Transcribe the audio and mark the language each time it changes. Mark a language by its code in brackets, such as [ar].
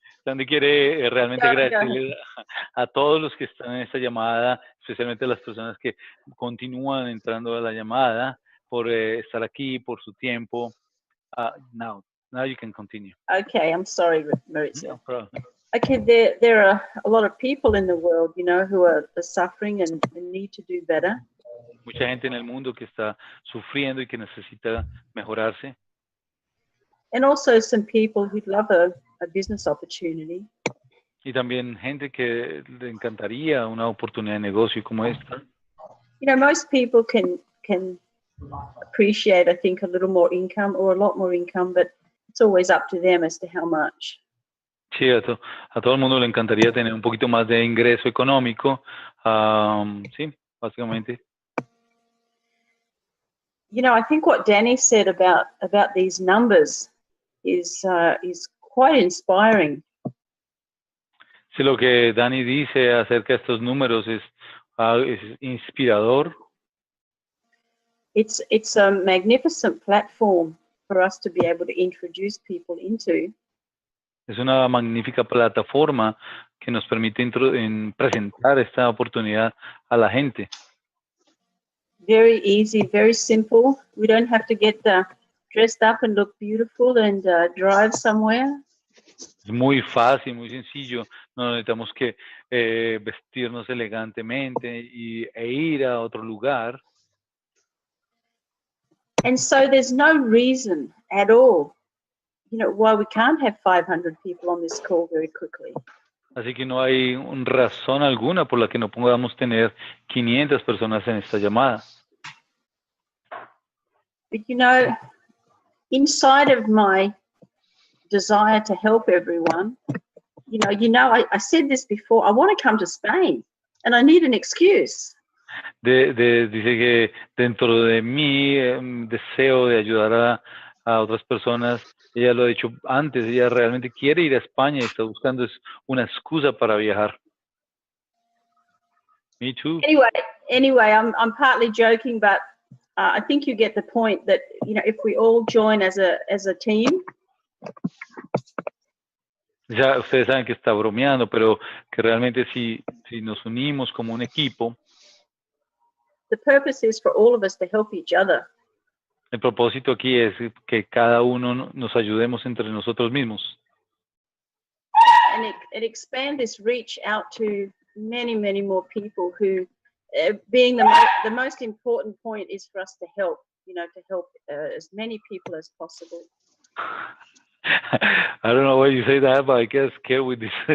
[es] Sandy quiere realmente agradecerle a todos los que están en esta llamada, especialmente a las personas que continúan entrando a la llamada, por estar aquí, por su tiempo. [en] Now Now you can continue. Okay, I'm sorry, Maritza. No problem. Okay, there are a lot of people in the world, you know, who are suffering and need to do better. [es] Mucha gente en el mundo que está sufriendo y que necesita mejorarse. [en] And also some people who'd love a business opportunity. [es] Y también gente que le encantaría una oportunidad de negocio como esta. [en] You know, most people can appreciate, I think, a little more income or a lot more income, but it's always up to them as to how much. [es] Sí, a todo el mundo le encantaría tener un poquito más de ingreso económico. Sí, básicamente. [en] You know, I think what Danny said about these numbers is quite inspiring. [es] Sí, lo que Dani dice acerca de estos números es inspirador. [en] It's a magnificent platform for us to be able to introduce people into. [es] Es una magnífica plataforma que nos permite presentar esta oportunidad a la gente. [en] Very easy, very simple. We don't have to get dressed up and look beautiful and drive somewhere. [es] Es muy fácil, muy sencillo. No necesitamos que vestirnos elegantemente e ir a otro lugar. [en] And so there's no reason at all, you know, why we can't have 500 people on this call very quickly. [es] Así que no hay razón alguna por la que no podamos tener 500 personas en esta llamada. [en] But you know, inside of my desire to help everyone, you know, I said this before, I want to come to Spain and I need an excuse. [es] Dice que dentro de mí deseo de ayudar a otras personas. Ella lo ha dicho antes, ella realmente quiere ir a España y está buscando una excusa para viajar. [en] Me too. Anyway, I'm partly joking, but I think you get the point that, you know, if we all join as a team. [es] Ya ustedes saben que está bromeando, pero que realmente si nos unimos como un equipo. [en] The purpose is for all of us to help each other. [es] El propósito aquí es que cada uno nos ayudemos entre nosotros mismos. [en] And it expand this reach out to many, many more people who, being the most important point is for us to help, you know, to help as many people as possible. I don't know why you say that, but I get scared with this.